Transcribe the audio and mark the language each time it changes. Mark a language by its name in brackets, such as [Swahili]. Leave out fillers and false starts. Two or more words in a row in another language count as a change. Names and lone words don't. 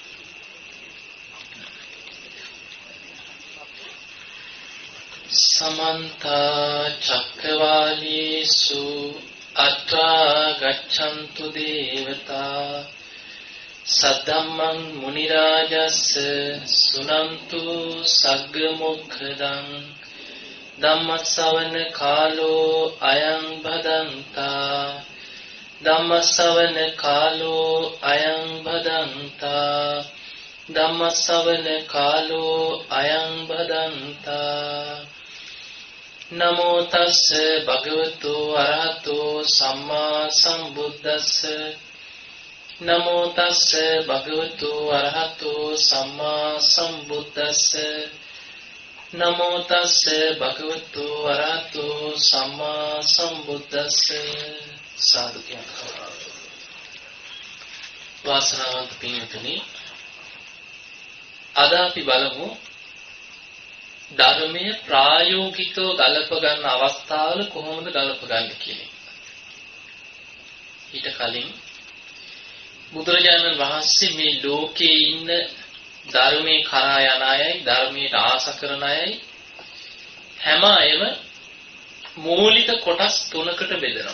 [Pali] සමන්ත චක්කවාලේසු අත්‍රා ගච්ඡන්තු දේවතා සද්දම්මං මුනි රාජස්ස සුනන්තු සග්ග මොක්ඛදං ධම්මස්සවන කාලෝ අයං භදන්තා ධම්මස්සවන කාලෝ අයං භදන්තා ධම්මස්සවන කාලෝ අයං භදන්තා නමෝ තස්ස භගවතු අරහතෝ සම්මා සම්බුද්දස්ස නමෝ තස්ස භගවතු අරහතෝ සම්මා සම්බුද්දස්ස නමෝ තස්ස භගවතු වරහතෝ සම්මා සම්බුද්දස්ස [Sinhala] සාදු කියනවා. වාසනාවන්ත පින්වතුනි, අද අපි බලමු ධර්මයේ ප්‍රායෝගිකව ගලප ගන්න අවස්ථාවල කොහොමද ගලප ගන්න කියන්නේ. ඊට කලින් බුදුරජාණන් වහන්සේ මේ ලෝකේ ඉන්න ධර්මයේ කරා යන අයයි ධර්මයට ආස කරන අයයි හැම අයම මූලික කොටස් තුනකට බෙදනවා.